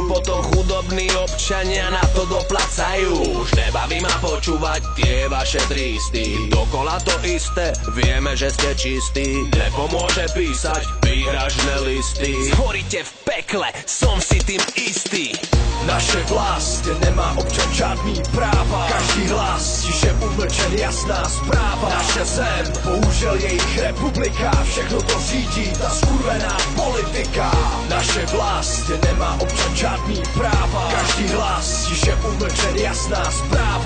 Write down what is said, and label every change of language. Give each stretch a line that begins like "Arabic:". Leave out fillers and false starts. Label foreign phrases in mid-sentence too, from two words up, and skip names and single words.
Slovak: Potom chudobní občania na to doplacajú. Už nebaví ma počúvať tie vaše tristy. Dokola to isté, vieme, že ste čistí. Nepomôže písať výhražné listy. Zhoríte v pekle, som si tým istý.
Czech: Naše vlast, kde nemá občan žádný práva. Každý hlas, tiše umlčen, jasná zpráva. Naše zem, bohužel jejich republika. Všechno to řídí ta skurvená politika. Naše vlast, kde nemá občan žádný práva. Každý hlas, tiše umlčen, jasná zpráva.